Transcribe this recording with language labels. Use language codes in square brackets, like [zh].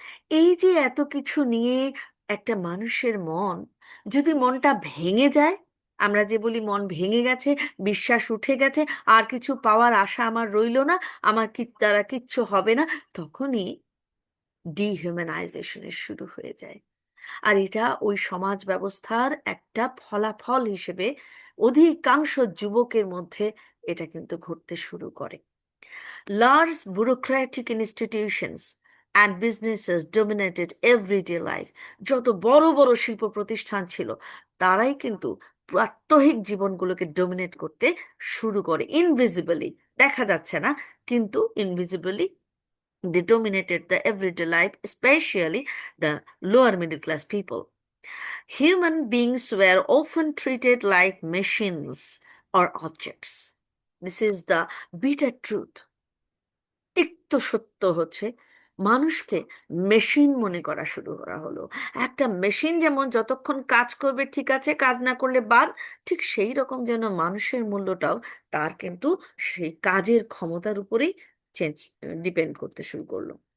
[bn] এই যে এত কিছু নিয়ে একটা মানুষের মন, যদি মনটা ভেঙে যায়, আমরা যে বলি মন ভেঙে গেছে, বিশ্বাস উঠে গেছে, আর কিছু পাওয়ার আশা আমার রইলো না, আমার কি দ্বারা কিচ্ছু হবে না, তখনই ডিহিউম্যানাইজেশনের শুরু হয়ে যায়। আর এটা ওই সমাজ ব্যবস্থার একটা ফলাফল হিসেবে অধিকাংশ যুবকের মধ্যে এটা কিন্তু ঘটতে শুরু করে। [en] Large bureaucratic institutions and businesses dominated everyday life. [bn] যত বড় বড় শিল্প প্রতিষ্ঠান ছিল, তারাই কিন্তু প্রাত্যহিক জীবনগুলোকে ডোমিনেট করতে শুরু করে, ইনভিজিবলি, দেখা যাচ্ছে না, কিন্তু ইনভিজিবলি [en] they dominated the everyday life, especially the lower middle class people. Human beings were often treated like machines or objects. This is the bitter truth. [bn] তিক্ত সত্য হচ্ছে, মানুষকে মেশিন মনে করা শুরু করা হলো। একটা মেশিন যেমন যতক্ষণ কাজ করবে ঠিক আছে, কাজ না করলে বাদ, ঠিক সেই রকম যেন মানুষের মূল্যটাও তার কিন্তু সেই কাজের ক্ষমতার উপরেই চেঞ্জ, ডিপেন্ড করতে শুরু করলো।